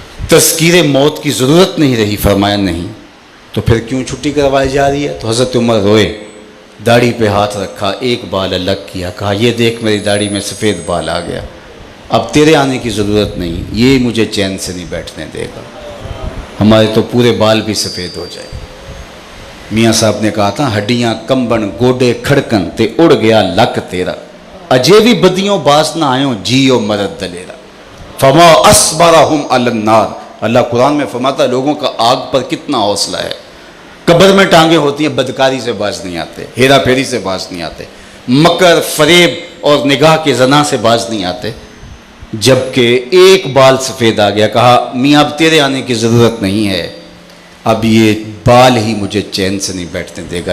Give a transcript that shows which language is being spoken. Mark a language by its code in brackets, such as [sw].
[ur] تذکیر موت کی ضرورت نہیں رہی؟ فرمایا نہیں. تو پھر کیوں چھٹی کروائی جا رہی ہے؟ تو حضرت عمر روئے، داڑھی پہ ہاتھ رکھا، ایک بال الگ کیا، کہا یہ دیکھ میری داڑھی میں سفید بال آ گیا، اب تیرے آنے کی ضرورت نہیں، یہ مجھے چین سے نہیں بیٹھنے دے گا. ہمارے تو پورے بال بھی سفید ہو جائے. میاں صاحب نے کہا تھا [pa] ہڈیاں کمبن گوڈے کھڑکن تے اڑ گیا لک تیرا، اجے بھی بدیوں باس نہ آئوں جیو مرد دلیرا. [ar] فما اصبرہم علی النار. [ur] اللہ قرآن میں فرماتا ہے لوگوں کا آگ پر کتنا حوصلہ ہے. قبر میں ٹانگیں ہوتی ہیں، بدکاری سے باز نہیں آتے، ہیرا پھیری سے باز نہیں آتے، مکر فریب اور نگاہ کے زنا سے باز نہیں آتے. جبکہ ایک بال سفید آ گیا، کہا میاں اب تیرے آنے کی ضرورت نہیں ہے، اب یہ بال ہی مجھے چین سے نہیں بیٹھنے دے گا.